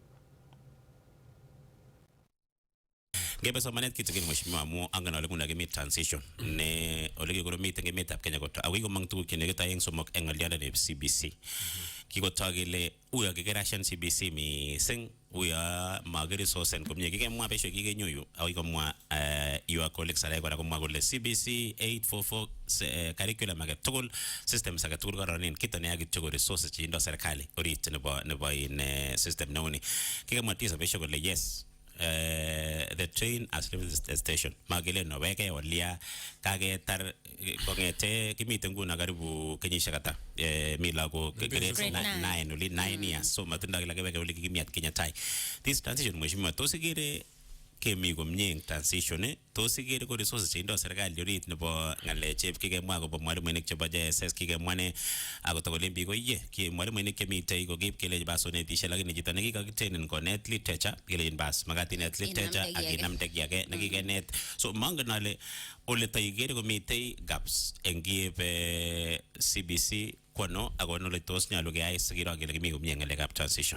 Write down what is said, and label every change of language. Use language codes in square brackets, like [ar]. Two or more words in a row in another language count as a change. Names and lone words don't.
[kln] Ngebe somanet kitigin mheshimiwa amu angen ale kuna kimi transition ne ole kikoromit eng emetab Kenya koto ako komang tuguk che nekita eng somok eng ng'olionde nebo CBC. Kikotok kele uyo kikerashan CBC mising uyo makiresourcen komie kikemwa besho kikenyoyu akoi komwa [en] your colleagues [kln] alai kora komwa kole CBC 844 curriculum age tugul systems age tugul koronen kito ne akityo ko resources che indo serikali orit nebo in system neuni kikemwa tisa besho kole yes. [en] The train has left the station. [kln] Magile no weke olia kagetar kongete kimite nguna karibu kenyishek ata mila ko grade 9 [en] only 9 years [kln] so matinda kila keweke oli kimiat Kenya tai. [en] This transition [kln] mheshimiwa tosigere kemi komie eng transition tosigere ko resources che indo serikali orit nebo ngale chep kikemwa ko mwalimuinik chebo JSS kikemwa ne akotokole mbi ko ye ki mwalimuinik kemite ko kip kele basonetishe lakini chito nekikakitenen konet literature kele bas magatinat literature akinamde kiage nekikenet so mangen ale ole taigere komite gaps eng CBC kono akono le tos nyalu keyai sikiro kele kimi komie ngalekab transition